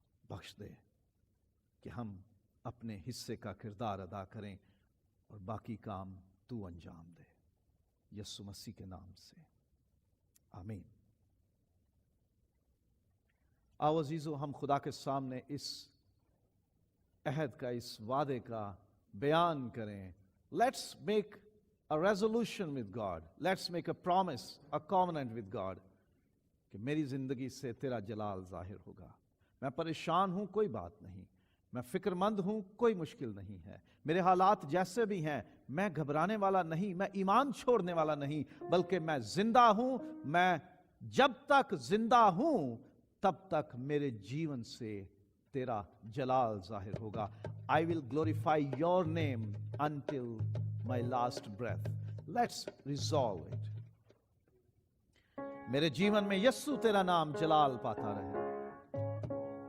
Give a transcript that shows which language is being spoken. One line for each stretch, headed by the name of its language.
Hindi: बख्श दे कि हम अपने हिस्से का किरदार अदा करें और बाकी काम तू अंजाम दे। यीशु मसीह के नाम से आमीन। आओ अजीजों, हम खुदा के सामने इस अहद का, इस वादे का बयान करें।
English: Let's make a resolution with God. Let's make a promise, a covenant with God
Hindi: कि मेरी ज़िंदगी से तेरा जलाल ज़ाहिर होगा। मैं परेशान हूँ, कोई बात नहीं, मैं फ़िक्रमंद हूँ, कोई मुश्किल नहीं है, मेरे हालात जैसे भी हैं, मैं घबराने वाला नहीं, मैं ईमान छोड़ने वाला नहीं, बल्कि मैं ज़िंदा हूँ। मैं जब तक ज़िंदा हूँ तब तक मेरे जीवन से तेरा जलाल ज़ाहिर होगा।
English: I will glorify your name until my last breath. Let's resolve it.
Hindi: मेरे जीवन में यस्सु तेरा नाम जलाल पाता रहे।